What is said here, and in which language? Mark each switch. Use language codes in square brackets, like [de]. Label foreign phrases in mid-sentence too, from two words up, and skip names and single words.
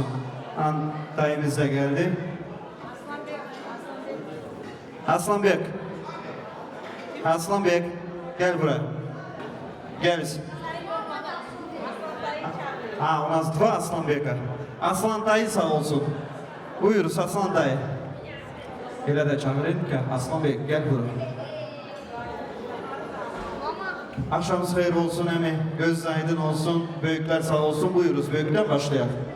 [tr] An dayımız da geldi. Aslanbek. Aslanbek, gel buraya. Gel. [ru] У нас два Aslanbeka. [tr] Aslan dayı sağ olsun. Buyuruz Aslan dayı. Hele de çağırayım ki Aslanbek gel buraya. Akşamınız hayırlı olsun emi. Göz aydın olsun. Büyükler sağ olsun. Buyuruz. Büyükten başlayalım.